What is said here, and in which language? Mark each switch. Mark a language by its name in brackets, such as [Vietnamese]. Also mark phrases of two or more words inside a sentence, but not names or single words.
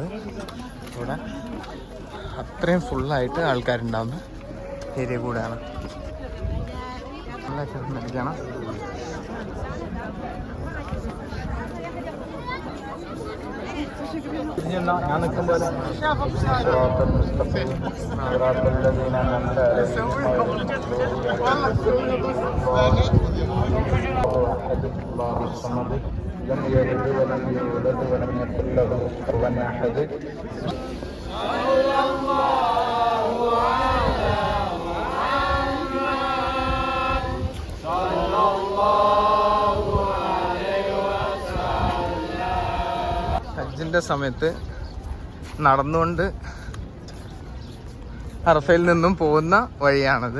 [Malayalam] ഇവിടെ അത്രയും ഫുള്ളായിട്ട് ആൾക്കാരുണ്ടാകുന്ന ഏരിയ കൂടെയാണ്. മേടിക്കണം. ഞാൻ നിൽക്കുമ്പോൾ [Arabic] لم يلد ولم يولد ولم يكن له كفوا احد. [Malayalam] ഹജ്ജിൻ്റെ സമയത്ത് നടന്നുകൊണ്ട് അറഫയിൽ നിന്നും പോകുന്ന വഴിയാണിത്.